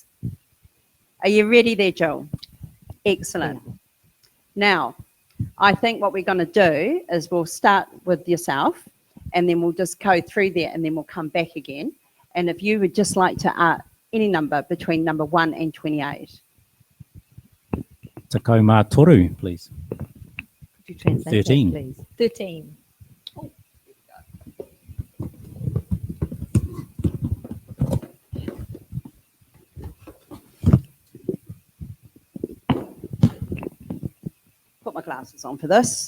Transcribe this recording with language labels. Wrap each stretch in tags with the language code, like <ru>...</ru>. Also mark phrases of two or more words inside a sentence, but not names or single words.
<en>Are you ready there, Jill? Excellent. Now, I think what we're going to do is we'll start with yourself, and then we'll just go through there, and then we'll come back again. And if you would just like to any number between number 1 and 28.</en> <mi>Takau mā toru,</mi> <en>please. Could you translate 13. that, please? 13. Put my glasses on for this.</en>